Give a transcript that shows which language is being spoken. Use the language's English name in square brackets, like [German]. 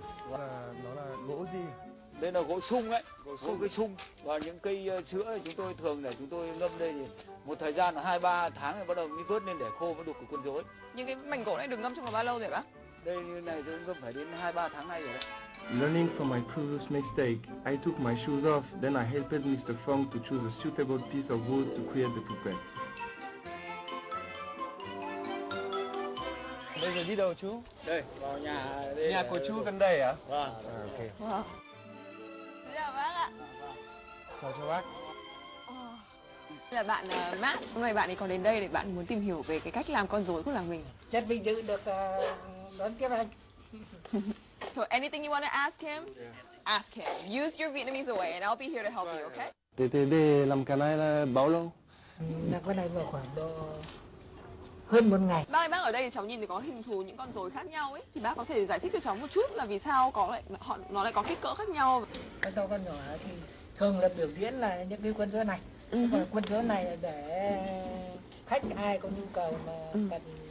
[Vietnamese] Nó là gỗ gì? Đây là gỗ sung ấy, gỗ cây sung và những cây sữa chúng tôi thường để chúng tôi ngâm đây thì một thời gian là 2-3 tháng thì bắt đầu mới vớt lên để khô mới đục được con rối. Những cái mảnh gỗ này được ngâm trong vòng bao lâu rồi bác? Đây như này tôi ngâm phải đến 2-3 tháng nay rồi đấy. [English] Learning from my previous mistake, I took my shoes off, then I helped Mr. Fong to choose a suitable piece of wood to create the puppets. [Vietnamese] Bây giờ đi đâu chú? Đây, vào nhà đây. Nhà của chú gần đây à? Vâng. Ok. Wow. Xin chào bác ạ. Chào cho bác. Đây là bạn Matt. Hôm nay bạn ấy còn đến đây để bạn muốn tìm hiểu về cái cách làm con rối của làng mình. Rất vinh dự được đón tiếp anh. [English] So anything you want to ask him? Yeah. Ask him. Use your Vietnamese way and I'll be here to help you, okay? [Vietnamese] Để làm cái này là bao lâu? Làm cái này vào khoảng độ hơn 1 ngày. Bác ơi, bác ở đây thì cháu nhìn thấy có hình thù những con rối khác nhau ấy, thì bác có thể giải thích cho cháu một chút là vì sao nó lại có kích cỡ khác nhau? Cái to con nhỏ thì thường là biểu diễn là những cái quân rối này. Còn quân rối này là để khách ai có nhu cầu mà cần